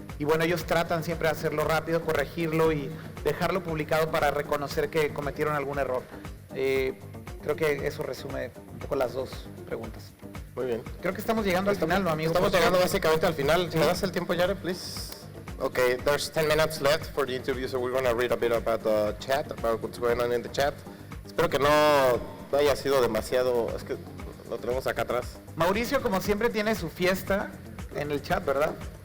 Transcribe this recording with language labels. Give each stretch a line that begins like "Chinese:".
Spanish: Y bueno, ellos tratan siempre de hacerlo rápido, corregirlo y dejarlo publicado para reconocer que cometieron algún error. Creo que eso resume un poco las dos preguntas. Muy bien. Creo que estamos llegando al final, ¿no, amigos? Estamos llegando básicamente al final. ¿Me das el tiempo, Jared, please?
English: Okay, there's 10 minutes left for the interview, so we're going to read a bit about the chat, about what's going on in the chat.
Spanish: Espero que no haya sido demasiado... Es que lo tenemos acá atrás. Mauricio, como siempre, tiene su fiesta en el chat, ¿verdad?